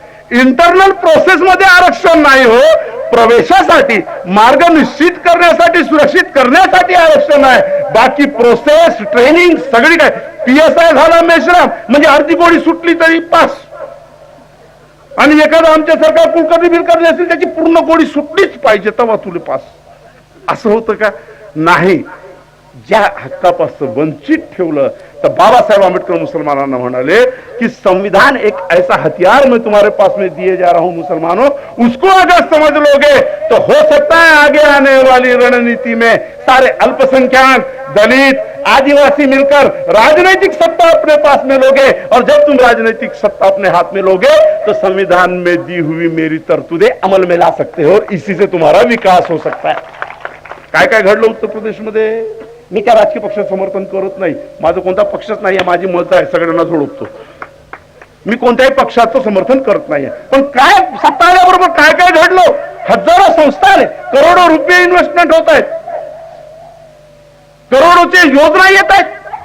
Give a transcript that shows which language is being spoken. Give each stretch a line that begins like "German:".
Marathi: Internal process मध्ये आरक्षण नाही हो, प्रवेशासाठी, मार्ग निश्चित करण्यासाठी, सुरक्षित करण्यासाठी आरक्षण आहे. बाकी प्रोसेस, ट्रेनिंग सगळी काय, पीएसआय झाला मेश्राम म्हणजे अर्धी गोळी सुटली तरी पास. आणि एखादा आमच्यासारखा कुलकर्णी बिलकर्णी असेल त्याची पूर्ण गोळी सुटलीच पाहिजे तेव्हा तुले पास. असं होतं का? नाही. ज्या हक्कापासून वंचित ठेवलं तर बाबासाहेब आंबेडकर मुसलमानांना म्हणाले कि
Hindi: संविधान एक ऐसा हथियार मैं तुम्हारे पास में दिए जा रहा हूं मुसलमानों, उसको अगर समझ लोगे तो हो सकता है आगे आने वाली रणनीति में सारे अल्पसंख्यक, दलित, आदिवासी मिलकर राजनीतिक सत्ता अपने पास में लोगे, और जब तुम राजनीतिक सत्ता अपने हाथ में लोगे तो संविधान में दी हुई मेरी तरतूदें अमल में ला सकते हो, इसी से तुम्हारा विकास हो सकता है.
Marathi: काय काय घडलं उत्तर प्रदेश मध्ये? मी त्या राजकीय पक्षाचं समर्थन करत नाही, माझं कोणता पक्षच नाही, माझी मत आहे, सगळ्यांना जोडतो. मी कोणत्याही पक्षाचं समर्थन करत नाही. पण काय सत्ता आल्याबरोबर काय काय घडलं? हजारो संस्था आहेत, करोडो रुपये इन्व्हेस्टमेंट होत आहेत, करोडोचे योजना येत आहेत.